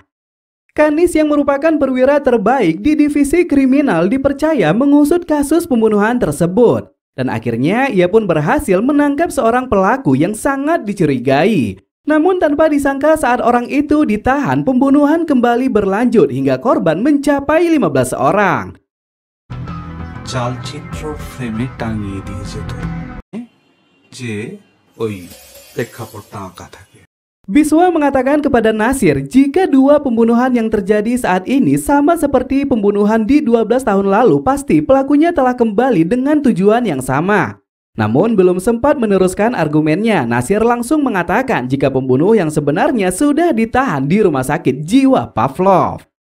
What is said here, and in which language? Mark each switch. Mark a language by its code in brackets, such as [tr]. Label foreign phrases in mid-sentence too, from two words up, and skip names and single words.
[id] Kanis yang merupakan perwira terbaik di divisi kriminal dipercaya mengusut kasus pembunuhan tersebut. Dan akhirnya ia pun berhasil menangkap seorang pelaku yang sangat dicurigai. Namun tanpa disangka saat orang itu ditahan, pembunuhan kembali berlanjut hingga korban mencapai 15 orang. [bn] চালচিত্র ফ্রেমে টাঙিয়ে দিয়েছে তো যে ওই প্রেক্ষাপটটা আঁকা থাকে। [id] Biswa mengatakan kepada Nasir jika dua pembunuhan yang terjadi saat ini sama seperti pembunuhan di 12 tahun lalu, pasti pelakunya telah kembali dengan tujuan yang sama. Namun belum sempat meneruskan argumennya, Nasir langsung mengatakan jika pembunuh yang sebenarnya sudah ditahan di rumah sakit jiwa Pavlov.